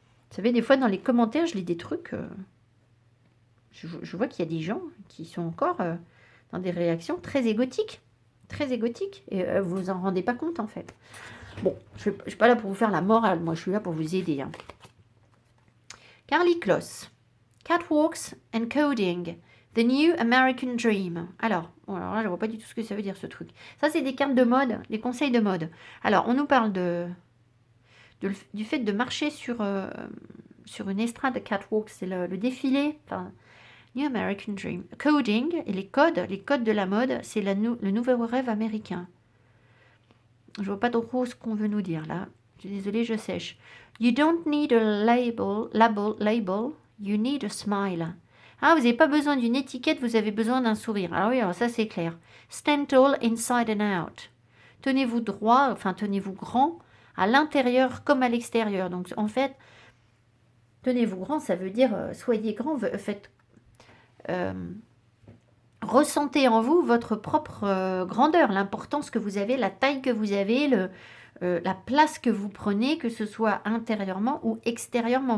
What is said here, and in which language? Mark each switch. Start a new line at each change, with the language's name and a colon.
French: Vous savez, des fois, dans les commentaires, je lis des trucs. Je vois qu'il y a des gens qui sont encore dans des réactions très égotiques. Très égotique et vous vous en rendez pas compte en fait. Bon, je suis pas là pour vous faire la morale, moi je suis là pour vous aider. Hein.
English: Carly Kloss, Catwalks and Coding, The New American Dream.
French: Alors là je vois pas du tout ce que ça veut dire ce truc. Ça c'est des cartes de mode, des conseils de mode. Alors on nous parle du fait de marcher sur une estrade. Catwalk, c'est le défilé. Enfin, New American Dream. Coding, et les codes de la mode, c'est le nouveau rêve américain. Je vois pas trop ce qu'on veut nous dire là. Je suis désolée, je sèche.
English: You don't need a label, you need a smile.
French: Ah, vous n'avez pas besoin d'une étiquette, vous avez besoin d'un sourire. Alors oui, alors ça c'est clair.
English: Stand tall inside and out.
French: Tenez-vous droit, enfin tenez-vous grand, à l'intérieur comme à l'extérieur. Donc en fait, tenez-vous grand, ça veut dire soyez grand, faites... ressentez en vous votre propre grandeur, l'importance que vous avez, la taille que vous avez, la place que vous prenez, que ce soit intérieurement ou extérieurement.